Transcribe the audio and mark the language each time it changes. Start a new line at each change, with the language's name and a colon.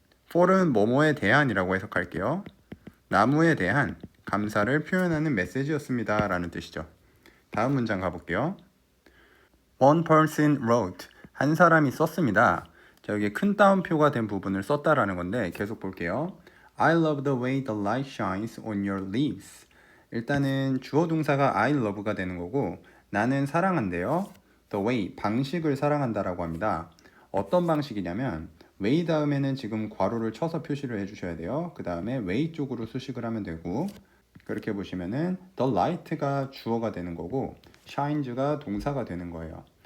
Korean: for은 뭐뭐에 대한이라고 해석할게요. 나무에 대한 감사를 표현하는 메시지였습니다 라는 뜻이죠. 다음 문장 가볼게요.
English: One person wrote.
Korean: 한 사람이 썼습니다. 자, 여기 큰 따옴표가 된 부분을 썼다라는 건데 계속 볼게요.
English: I love the way the light shines on your leaves.
Korean: 일단은 주어 동사가
English: I love
Korean: 가 되는 거고, 나는 사랑한대요. The way, 방식을 사랑한다라고 합니다. 어떤 방식이냐면 way 다음에는 지금 괄호를 쳐서 표시를 해주셔야 돼요. 그 다음에 way 쪽으로 수식을 하면 되고, 그렇게 보시면은 the light가 주어가 되는 거고 shines가 동사가 되는 거예요.